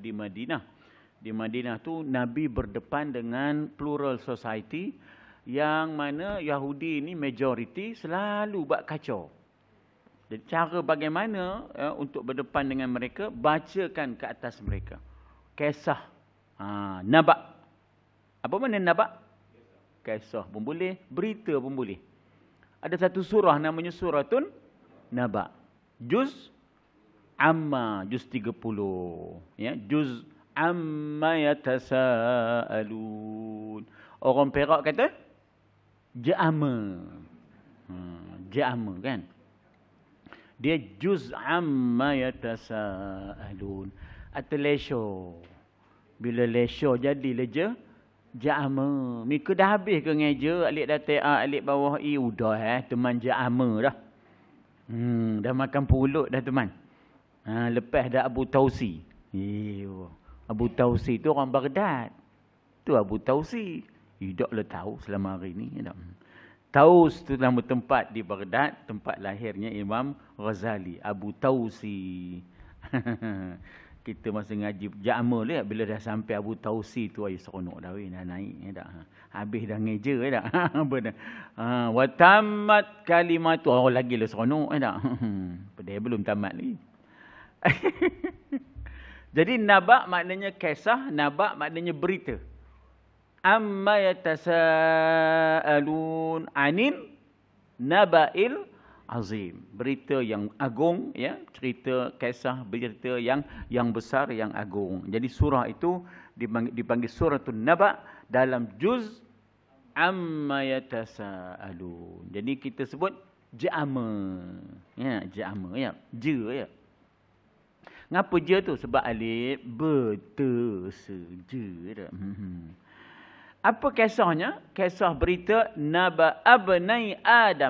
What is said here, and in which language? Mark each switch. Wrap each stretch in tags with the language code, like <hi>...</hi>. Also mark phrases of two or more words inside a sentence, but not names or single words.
<ms>Di Madinah tu Nabi berdepan dengan</ms> <en>plural society,</en> <ms>yang mana Yahudi ni majoriti selalu buat kacau. Jadi cara bagaimana untuk berdepan dengan mereka, bacakan ke atas mereka kisah naba. Apa mana naba? Kisah pun boleh, berita pun boleh. Ada satu surah namanya suratun naba. Juz amma, juz 30. Ya, juz</ms> <ar>عم يتساءلون.</ar> <ms>Orang Perak kata ja'ama. Ja'ama kan? Dia juz</ms> <ar>عم يتساءلون.</ar> <ms>Atau lesho. Bila lesho jadi leja, ja'ama. Mika dah habis ke ngeja, alik datai A, alik bawah I, udah teman ja'ama dah. Dah makan pulut dah teman. Lepas dah Abu Tausi. Abu Tausi tu orang Baghdad. Tu Abu Tausi. Tidaklah tahu selama hari ni. Taus tu nama tempat di Baghdad, tempat lahirnya Imam Ghazali, Abu Tausi. Kita masa ngaji Ja'ma lah, bila dah sampai Abu Tausi tu ayo seronok dah weh, dah naik dah. Habis dah ngeja dah. Apa dah?</ms> <ar>وتمت كلمة.</ar> <ms>Oh lagi lah seronok dah. Padahal belum tamat lagi. Jadi naba maknanya kisah, naba maknanya berita.</ms> <ar>عم يتساءلون عن النبإ العظيم.</ar> <ms>Berita yang agung, ya, cerita kisah berita yang besar, yang agung. Jadi surah itu dipanggil suratul naba dalam juz</ms> <ar>عم يتساءلون.</ar> <ms>Jadi kita sebut ja'ama. Ya, ja'ama ya. Je ya. Ngapa je tu? Sebab alif bertersja. Apa kisahnya? Kisah berita</ms> <ar>نبأ ابني آدم.</ar>